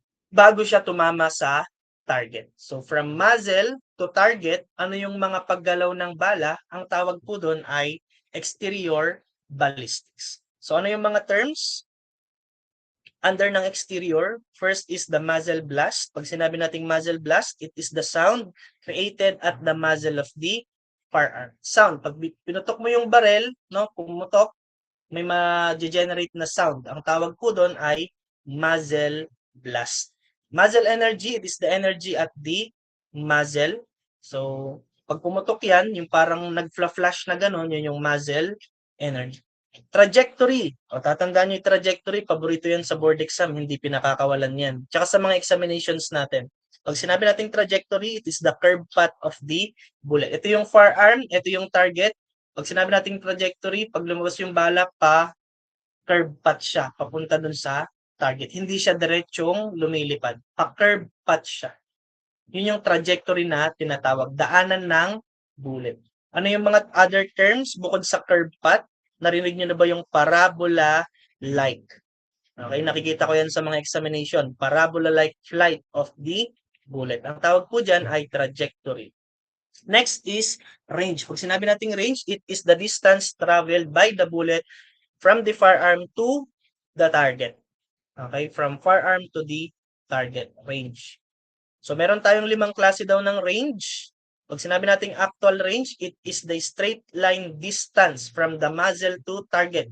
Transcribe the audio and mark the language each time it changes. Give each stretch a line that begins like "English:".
Filipino: Bago siya tumama sa target.
English: So from muzzle to target,
Filipino: ano yung mga paggalaw ng bala? Ang tawag po doon ay exterior ballistics. So ano yung mga terms under ng exterior?
English: First is the muzzle blast.
Filipino: Pag sinabi nating
English: muzzle blast, it is the sound created at the muzzle of the firearm.
Filipino: Sound, pag pinutok mo yung barrel, no, pumutok, may ma-generate na sound. Ang tawag po doon ay muzzle blast.
English: Muzzle energy, it is the energy at the muzzle.
Filipino: So, pag pumutok yan, yung parang nag-flash na gano'n, yun yung muzzle energy. Trajectory. O, tatandaan nyo yung trajectory. Paborito yan sa board exam. Hindi pinakakawalan yan. Tsaka sa mga examinations natin. Pag sinabi natin
English: trajectory, it is the curve path of the bullet.
Filipino: Ito yung firearm, ito yung target. Pag sinabi natin trajectory, pag lumabas yung bala pa, curve path siya, papunta dun sa target. Hindi siya diretsong lumilipad. Pa-curve path siya. Yun yung trajectory na tinatawag. Daanan ng bullet. Ano yung mga other terms bukod sa curve path? Narinig nyo na ba yung parabola-like?
English: Okay,
Filipino: nakikita ko yan sa mga examination.
English: Parabola-like flight of the bullet.
Filipino: Ang tawag po dyan ay trajectory.
English: Next is range.
Filipino: Pag sinabi nating
English: range, it is the distance traveled by the bullet from the firearm to the target. Okay, from firearm to the target range.
Filipino: So meron tayong 5 klase daw ng range. Pag sinabi nating
English: actual range, it is the straight line distance from the muzzle to target.